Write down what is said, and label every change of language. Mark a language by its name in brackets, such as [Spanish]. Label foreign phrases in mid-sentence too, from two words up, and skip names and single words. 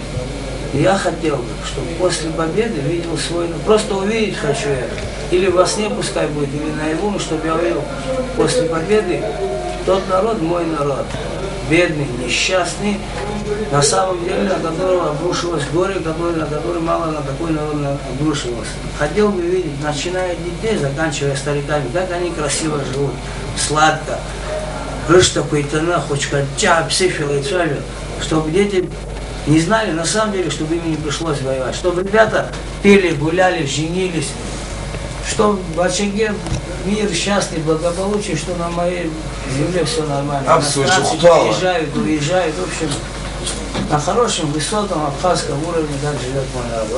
[Russian] Я хотел бы, чтобы после победы видел свой, просто увидеть хочу я, или во сне пускай будет, или наяву, чтобы я увидел после победы тот народ, мой народ, бедный, несчастный, на самом деле, на которого обрушилось горе, на который мало на такой народ обрушивался. Хотел бы видеть, начиная от детей, заканчивая стариками, как они красиво живут, сладко. [Abkhazian] Рышта пейтана, хочкача, псифила и цвалю, [Russian] чтобы дети не знали на самом деле, чтобы им не пришлось воевать, чтобы ребята пели, гуляли, женились, что в очаге мир, счастье, благополучие, что на моей земле все нормально. Иностранцы приезжают, уезжают, в общем. На хорошем, высоком абхазском уровне, как живет мой народ.